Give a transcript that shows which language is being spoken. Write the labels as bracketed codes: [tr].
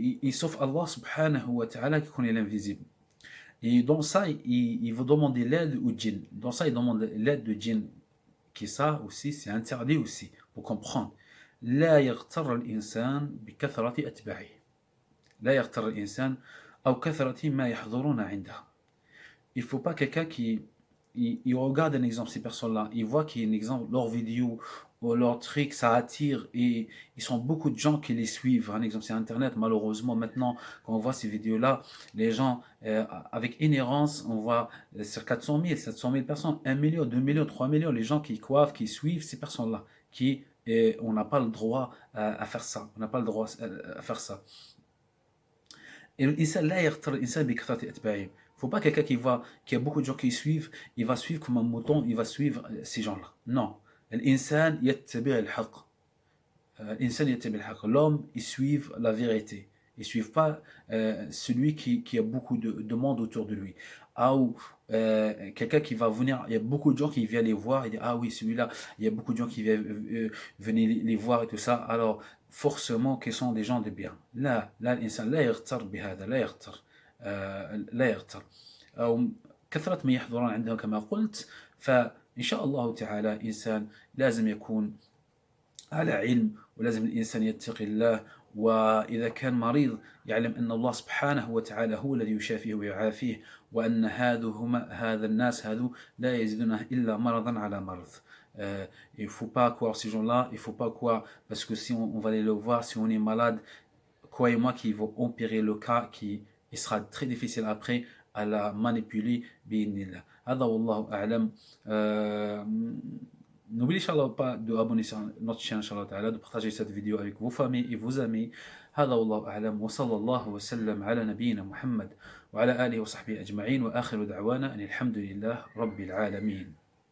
[fr] Sauf Allah subhanahu wa ta'ala qui connaît l'invisible. Et dans ça, il va demander l'aide au djinn. Dans ça, il demande l'aide de djinn. Qui ça aussi, c'est interdit aussi, pour comprendre. [ar] لا يغتر الإنسان بكثرة أتباعه. لا يغتر الإنسان أو كثرة ما يحضرون عنده. [fr] Il ne faut pas quelqu'un qui il regarde un exemple, ces personnes-là, il voit qu'il y a un exemple, leurs vidéos, ou leurs trucs, ça attire, et ils sont beaucoup de gens qui les suivent. Un exemple, c'est Internet, malheureusement, maintenant, quand on voit ces vidéos-là, les gens, avec inhérence, on voit sur 400 000, 700 000 personnes, 1 million, 2 millions, 3 millions, les gens qui coiffent, qui suivent ces personnes-là, on n'a pas le droit à faire ça, on n'a pas le droit à faire ça. Et [ar] l'insan la yaghtar l'insan bi kathrati atba'ihim. [fr] Faut pas quelqu'un qui voit qu'il y a beaucoup de gens qui suivent, il va suivre comme un mouton, il va suivre ces gens-là. Non. [ar] L'insan yattabi' al-haqq. L'insan yattabi' al-haqq. [fr] L'homme, il suit la vérité. Il ne suit pas celui qui a beaucoup de monde autour de lui. Ou quelqu'un qui va venir, il y a beaucoup de gens qui viennent les voir, et disent ah oui, celui-là, il y a beaucoup de gens qui viennent venir les voir et tout ça. Alors, forcément, qu'ils sont des gens de bien. [ar] Là, l'insan لا يغتر بهذا, لا يغتر, لا يغتر. أو كثرة من يحضرون عندهم كما قلت. فإن شاء الله تعالى إنسان لازم يكون على علم، ولازم الإنسان يتقي الله، وإذا كان مريض يعلم أن الله سبحانه وتعالى هو الذي يشافيه ويعافيه، وأن هذا الناس لا يزيدونه إلا مرضا على مرض. [fr] Il ne faut pas croire ces gens-là, il ne faut pas croire, parce que si on va aller le voir, si on est malade, croyez-moi qu'ils vont empirer le cas, il sera très difficile après à la manipuler. [ar] هذا والله أعلم. [fr] N'oubliez Inch'Allah pas de abonner sur notre chaîne, Inch'Allah ta'ala, de partager cette vidéo avec vos familles et vos amis. [ar] هذا والله أعلم وصلى الله وسلم على نبينا محمد وعلى آله وصحبه أجمعين وآخر دعوانا أن الحمد لله رب العالمين.